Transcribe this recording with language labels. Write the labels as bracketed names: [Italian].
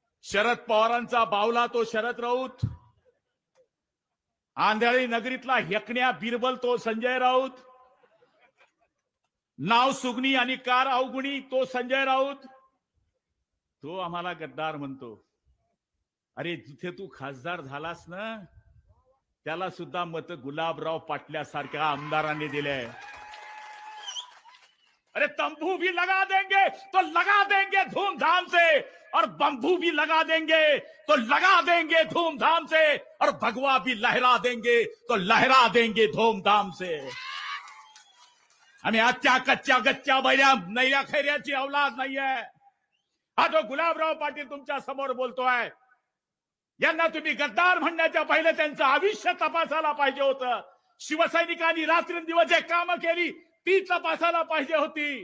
[Marathi] शरद पवारांचा बावला तो शरद राऊत, आंधळी नगरीतला हेकण्या बिरबल तो संजय राऊत, नाव सुगणी आणि कार अवगुणी तो संजय राऊत, तो आम्हाला गद्दार म्हणतो। अरे जिथे तू खासदार झालास ना त्याला सुद्धा मत गुलाबराव पाटल्यासारख्या आमदारांनी दिले। [Hindi] अरे तंबू भी लगा देंगे तो लगा देंगे धूमधाम से, और बंबू भी लगा देंगे तो लगा देंगे धूमधाम से, और भगवा भी लहरा देंगे तो लहरा देंगे धूमधाम से। [Marathi] आम्ही आजच्या कच्च्या गच्च्या बैऱ्या नैऱ्या खैऱ्याची औलाद नाहीये। हा जो गुलाबराव पाटील तुमच्या समोर बोलतोय यांना तुम्ही गद्दार म्हणण्याच्या पहिले त्यांचं आयुष्य तपासायला पाहिजे होतं. शिवसैनिकांनी रात्रंदिवस जे कामं केली ती तपासायला पाहिजे होती.